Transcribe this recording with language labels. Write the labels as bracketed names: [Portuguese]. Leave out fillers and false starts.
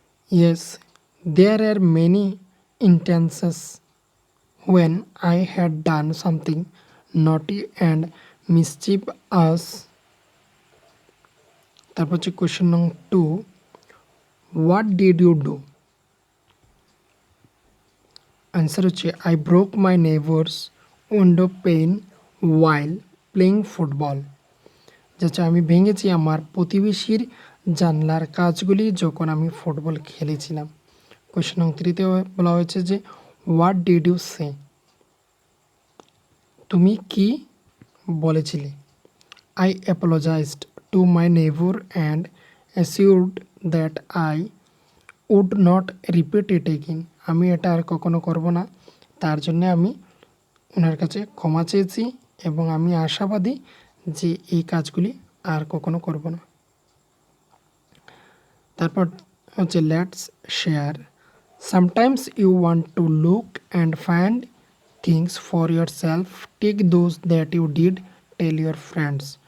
[English] Yes, there are many instances when I had done something naughty and mischievous. [Bangla] তারপর হচ্ছে question নং 2, [English] what did you do? [Bangla] Answer হচ্ছে [English] I broke my neighbor's window pane while playing football. [Bangla] যাচ্ছে আমি ভেঙেছি আমার প্রতিবেশীর জানলার কাঁচগুলি যখন আমি ফুটবল খেলেছিলাম। কোয়েশ্চেন নং 3 তে বলা হয়েছে যে [English] What did you say? [Bangla] তুমি কি বলেছিলে? [English] I apologized to my neighbor and assured that I would not repeat it again. [Bangla] আমি এটা আর কখনো করব না, তার জন্য আমি ওনার কাছে ক্ষমা চেয়েছি এবং আমি আশাবাদী যে এই কাজগুলি আর কখনো করব না। তারপর হচ্ছে [English] Let's share. Sometimes you want to look and find things for yourself, take those that you did tell your friends.